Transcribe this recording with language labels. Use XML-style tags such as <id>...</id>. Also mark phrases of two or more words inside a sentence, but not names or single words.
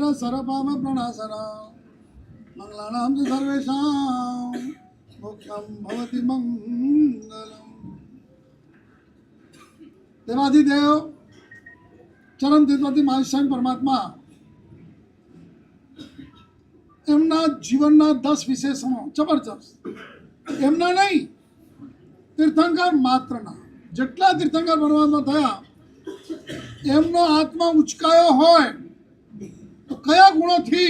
<sa>सर्वपाप प्रणाशनम् मंगलानां च सर्वेषां मोक्षं भवति मंगलम्।</sa> <gu>देवाधिदेव चरम તીર્થવતી મહાસ્વામી પરમાત્મા એમના જીવનના 10 વિશેષણો જબરજસ્ત, એમના નહીં તીર્થંકર માત્રના જેટલા તીર્થંકર બનવામાં થયા એમનો આત્મા ઉચકાયો હોય તો કયા ગુણોથી?</gu>